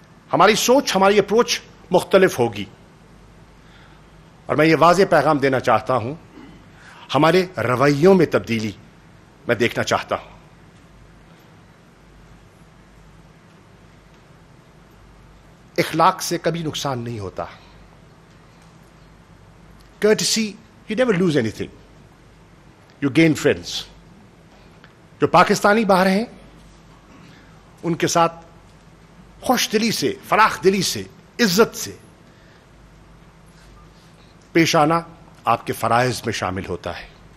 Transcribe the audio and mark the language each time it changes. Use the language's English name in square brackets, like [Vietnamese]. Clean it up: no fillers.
[Urdu] ہماری سوچ، ہماری اپروچ مختلف ہوگی اور میں یہ واضح پیغام دینا چاہتا ہوں، ہمارے رویوں میں تبدیلی میں دیکھنا چاہتا ہوں. اخلاق سے کبھی نقصان نہیں ہوتا. [English] courtesy, you never lose anything. You gain friends. [Urdu] جو پاکستانی باہر ہیں ان کے ساتھ خوش دلی سے، فراخ دلی سے، عزت سے پیش آنا آپ کے فرائض میں شامل ہوتا ہے.